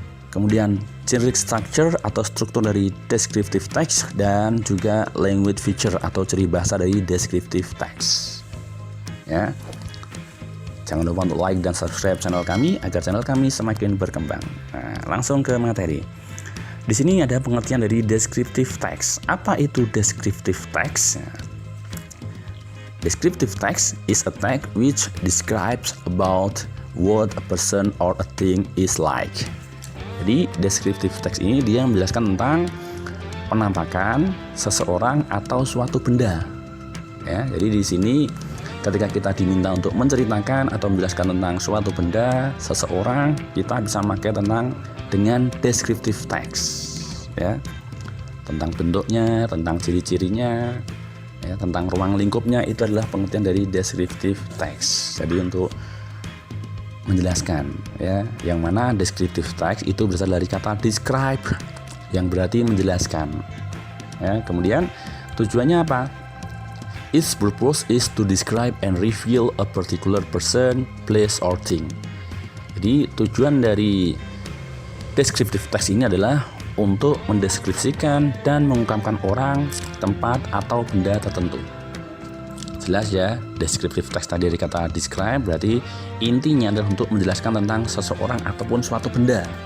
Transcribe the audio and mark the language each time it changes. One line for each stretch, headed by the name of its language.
Indonesian: Kemudian generic structure atau struktur dari descriptive text, dan juga language feature atau ciri bahasa dari descriptive text. Ya, jangan lupa untuk like dan subscribe channel kami agar channel kami semakin berkembang. Nah, langsung ke materi. Di sini ada pengertian dari descriptive text. Apa itu descriptive text?
English: Descriptive text is a text which describes about what a person or a thing is like.
Indonesian: Jadi descriptive text ini dia menjelaskan tentang penampakan seseorang atau suatu benda. Ya, jadi di sini ketika kita diminta untuk menceritakan atau menjelaskan tentang suatu benda, seseorang, kita bisa memakai dengan descriptive text. Ya, tentang bentuknya, tentang ciri-cirinya, ya, tentang ruang lingkupnya, itu adalah pengertian dari descriptive text. Jadi untuk menjelaskan, ya, yang mana descriptive text itu berasal dari kata describe yang berarti menjelaskan. Ya, kemudian tujuannya apa?
English: Its purpose is to describe and reveal a particular person, place, or thing.
Indonesian: Jadi tujuan dari descriptive text ini adalah untuk mendeskripsikan dan mengungkapkan orang, tempat, atau benda tertentu. Jelas ya, descriptive text tadi dari kata describe berarti intinya adalah untuk menjelaskan tentang seseorang ataupun suatu benda.